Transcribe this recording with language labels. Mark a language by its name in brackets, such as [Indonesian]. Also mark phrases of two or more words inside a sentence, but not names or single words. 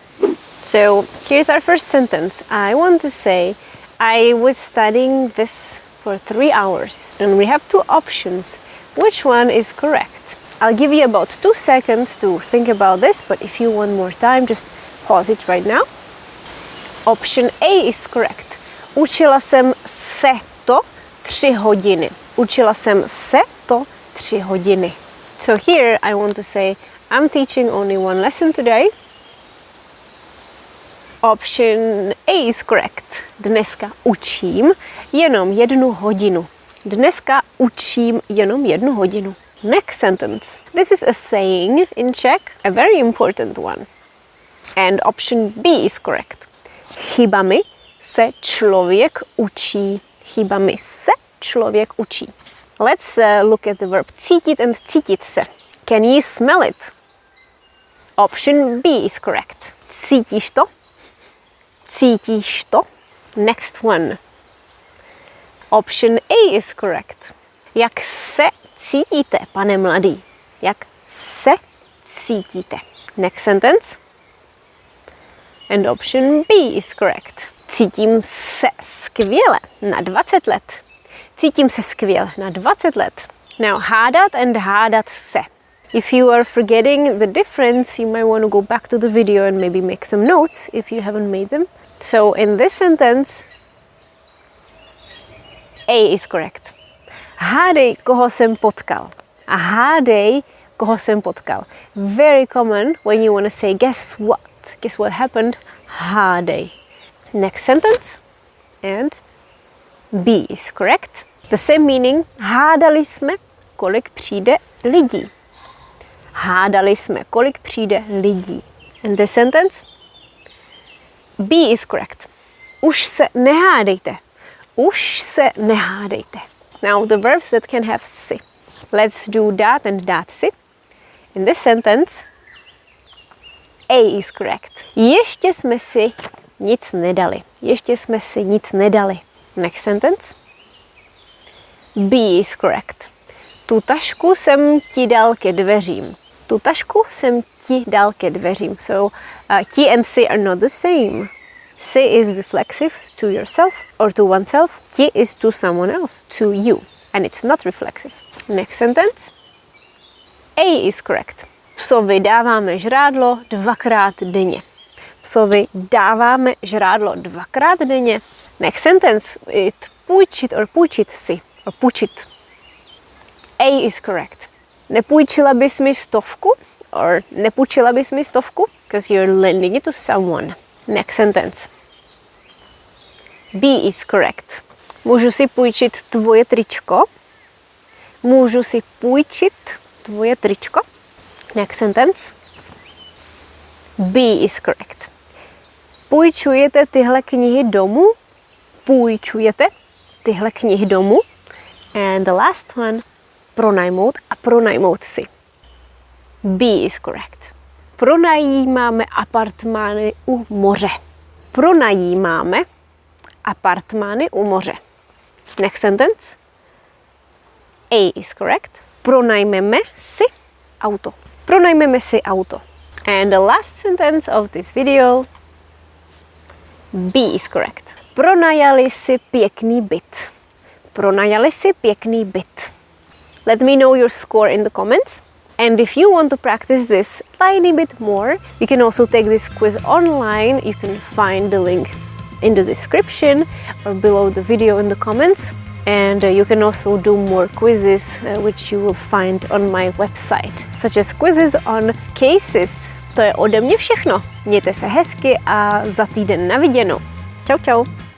[English] So here's our first sentence. I want to say I was studying this for 3 hours, and we have 2 options. Which one is correct? I'll give you about 2 seconds to think about this, but if you want more time, just pause it right now. Option A is correct. [Czech] Učila jsem se to 3 hodiny. Učila jsem se to 3 hodiny. [English] So here I want to say I'm teaching only 1 lesson today. Option A is correct. [Czech] Dneska učím jenom 1 hodinu. Dneska učím jenom 1 hodinu. [English] Next sentence. This is a saying in Czech, a very important one. And option B is correct. [Czech] Chybami se člověk učí. Chybami se člověk učí. [English] Let's look at the verb cítit and [Czech] cítit se. [English] Can you smell it? Option B is correct. [Czech] Cítíš to? Cítíš to? [English] Next one. Option A is correct. [Czech] Jak se cítíte, pane mladý? Jak se cítíte? [English] Next sentence. And option B is correct. [Czech] Cítím se skvěle na 20 let. Cítím se skvěle na 20 let. Now hádat and hádat se. [English] If you are forgetting the difference, you might want to go back to the video and maybe make some notes if you haven't made them. So in this sentence, A is correct. [Czech] Hádej, koho jsem potkal. A hádej, koho jsem potkal. [English] Very common when you want to say guess what. Guess what happened? Hádej. Next sentence. And B is correct. The same meaning. [Czech] Hádali jsme, kolik přijde lidí. Hádali jsme, kolik přijde lidí. [English] And this sentence. B is correct. [Czech] Už se nehádejte. Už se nehádejte. [English] Now the verbs that can have si. Let's do dát and [Czech] dát si. [English] In this sentence, A is correct. [Czech] Ještě jsme si nic nedali. Ještě jsme si nic nedali. [English] Next sentence. B is correct. [Czech] Tu tašku jsem ti dal ke dveřím. Tu tašku jsem ti dal ke dveřím. [English] So ti and si are not the same. Si is reflexive to yourself or to oneself. Ti is to someone else, to you. And it's not reflexive. Next sentence. A is correct. [Czech] Psovi dáváme žrádlo 2krát denně. Psovi dáváme žrádlo 2krát denně. [English] Next sentence. It půjčit or [Czech] půjčit si. [English] Or půjčit. A is correct. [Czech] Nepůjčila bys mi 100? Or nepůjčila bys mi 100? [English] Because you're lending it to someone. Next sentence. B is correct. [Czech] Můžu si půjčit tvoje tričko? Můžu si půjčit tvoje tričko? [English] Next sentence. B is correct. [Czech] Půjčujete tyhle knihy domů? Půjčujete tyhle knihy domů? [English] And the last one. [Czech] Pronajmout a pronajmout si. [English] B is correct. [Czech] Pronajímáme apartmány u moře. Pronajímáme apartmány u moře. [English] Next sentence. A is correct. [Czech] Pronajmeme si auto. Pronajmeme si auto. [English] And the last sentence of this video. B is correct. [Czech] Pronajali si pěkný byt. Pronajali si pěkný byt. [English] Let me know your score in the comments. And if you want to practice this tiny bit more, you can also take this quiz online. You can find the link in the description or below the video in the comments. And you can also do more quizzes, which you will find on my website, such as quizzes on cases. [Czech] To je ode mě všechno. Mějte se hezky a za týden na viděnou. Čau, čau.